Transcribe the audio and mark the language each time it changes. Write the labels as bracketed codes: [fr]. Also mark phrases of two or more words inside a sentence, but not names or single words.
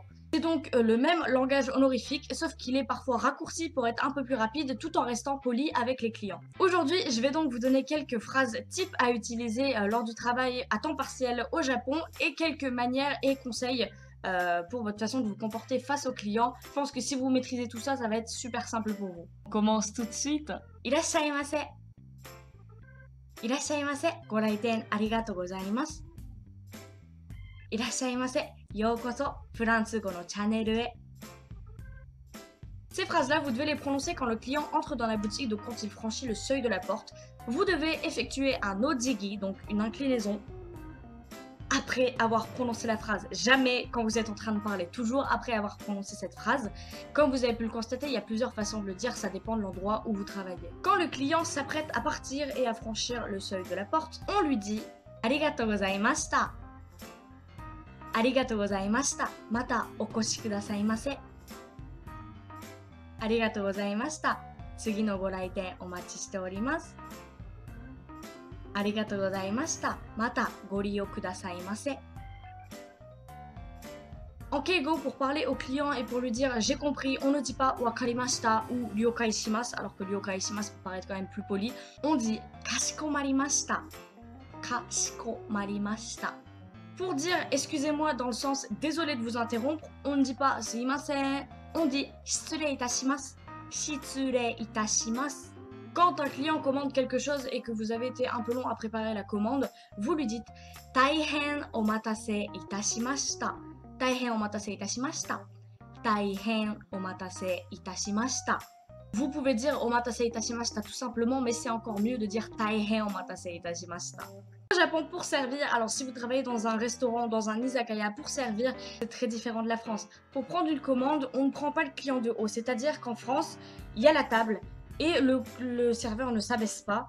[fr] C'est donc le même langage honorifique, sauf qu'il est parfois raccourci pour être un peu plus rapide tout en restant poli avec les clients. Aujourd'hui, je vais donc vous donner quelques phrases types à utiliser lors du travail à temps partiel au Japon et quelques manières et conseils pour votre façon de vous comporter face aux clients. Je pense que si vous maîtrisez tout ça, ça va être super simple pour vous. On commence tout de suite. [ja] いらっしゃいませ。いらっしゃいませ. ご来店ありがとうございます。いらっしゃいませ。ようこそフランス語のチャンネルへ。 [fr] Ces phrases-là, vous devez les prononcer quand le client entre dans la boutique, donc quand il franchit le seuil de la porte. Vous devez effectuer un ojigi, donc une inclinaison, après avoir prononcé la phrase. Jamais quand vous êtes en train de parler, toujours après avoir prononcé cette phrase. Comme vous avez pu le constater, il y a plusieurs façons de le dire, ça dépend de l'endroit où vous travaillez. Quand le client s'apprête à partir et à franchir le seuil de la porte, on lui dit « [ja] ありがとうございました » « ありがとうございました、またお越しくださいます » « ありがとうございました、次のご来店お待ちしております » « ありがとうございました、またご利用くださいます » [fr] En keigo, pour parler au client et pour lui dire j'ai compris, on ne dit pas [ja] wakarimashita ou 了解します, [fr] alors que [ja] 了解します [fr] peut paraître quand même plus poli. On dit kashikomarimashita. [ja] Kashikomarimashita. [fr] Pour dire excusez-moi dans le sens désolé de vous interrompre, on ne dit pas sumimasen, on dit [ja] 失礼いたします. 失礼いたします. [fr] Quand un client commande quelque chose et que vous avez été un peu long à préparer la commande, vous lui dites [ja] 大変お待たせいたしました. 大変お待たせいたしました. 大変お待たせいたしました. [fr] Vous pouvez dire [ja] お待たせいたしました [fr] tout simplement, mais c'est encore mieux de dire [ja] 大変お待たせいたしました. [fr] Au Japon, pour servir, alors si vous travaillez dans un restaurant, dans un izakaya, pour servir, c'est très différent de la France. Pour prendre une commande, on ne prend pas le client de haut, c'est-à-dire qu'en France, il y a la table et le serveur ne s'abaisse pas.